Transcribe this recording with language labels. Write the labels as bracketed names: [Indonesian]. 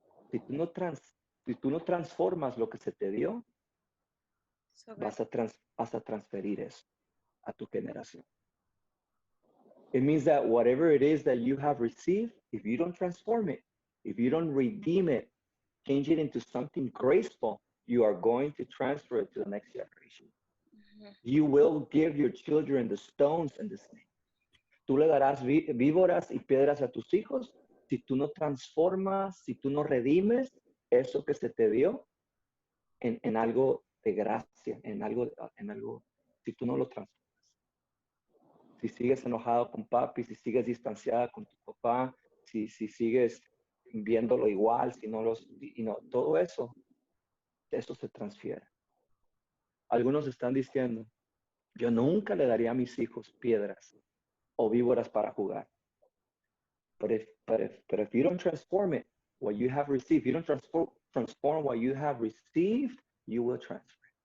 [Spanish] Si tú no transformas lo que se te dio, vas a transferir eso a tu generación. [English] It means that whatever it is that you have received, if you don't transform it, if you don't redeem it, change it into something graceful, you are going to transfer it to the next generation. You will give your children the stones and the snake. [Spanish] Tú le darás víboras y piedras a tus hijos si tú no transformas, si tú no redimes eso que se te dio en algo de gracia, en algo, si tú no lo transformas. Si sigues enojado con papi, si sigues distanciada con tu papá, si sigues viéndolo igual, todo eso se transfiere. Algunos están diciendo, yo nunca le daría a mis hijos piedras o víboras para jugar. [English] But if you don't transform it, what you have received, you don't transform what you have received, you will transfer.